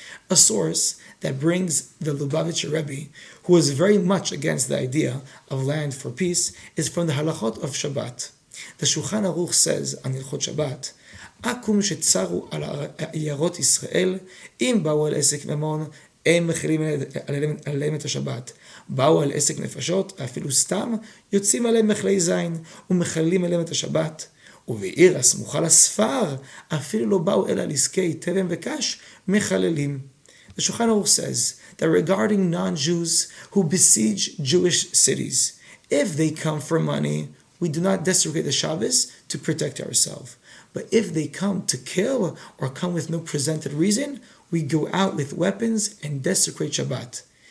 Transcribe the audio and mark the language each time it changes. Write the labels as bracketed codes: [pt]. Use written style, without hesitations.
[en] A source that brings the Lubavitcher Rebbe, who was very much against the idea of land for peace, is from the Halachot of Shabbat. The Shulchan Aruch says on Hilchot Shabbat, [he] Akum shetzaru al yarot Yisrael, im ba'u al esek mamon, הם מכילים עליהם את השבת. באו על עסק נפשות, אפילו סתם, יוצאים עליהם מכלי זין, ומכלים עליהם את השבת. ובעיר הסמוכה לספר, אפילו לא באו אלא לעסקי תבן וקש, מחללים. [en] The Shulchan Aruch says that regarding non-Jews who besiege Jewish cities, if they come for money, we do not desecrate the Shabbos to protect ourselves. But if they come to kill or come with no presented reason, we go out with weapons and desecrate Shabbat.